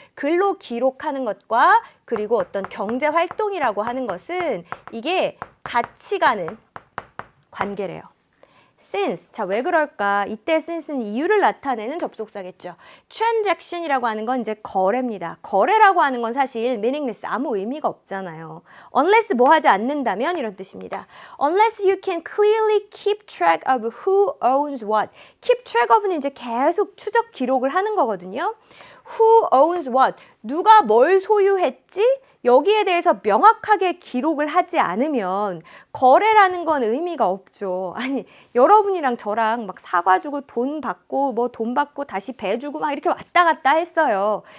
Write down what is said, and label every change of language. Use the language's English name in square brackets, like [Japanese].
[Korean] 글로 기록하는 것과 그리고 어떤 경제활동이라고 하는 것은 이게 같이 가는 관계래요. since, 자, 왜 그럴까? 이때 since는 이유를 나타내는 접속사겠죠. transaction이라고 하는 건 이제 거래입니다. 거래라고 하는 건 사실 meaningless, 아무 의미가 없잖아요. unless 뭐 하지 않는다면 이런 뜻입니다. [English] unless you can clearly keep track of who owns what. [Korean] keep track of는 이제 계속 추적 기록을 하는 거거든요. [English] who owns what, [Korean] 누가 뭘 소유했지? 여기에 대해서 명확하게 기록을 하지 않으면 거래라는 건 의미가 없죠. 아니, 여러분이랑 저랑 막 사과주고 돈 받고 뭐 돈 받고 다시 배 주고 막 이렇게 왔다 갔다 했어요.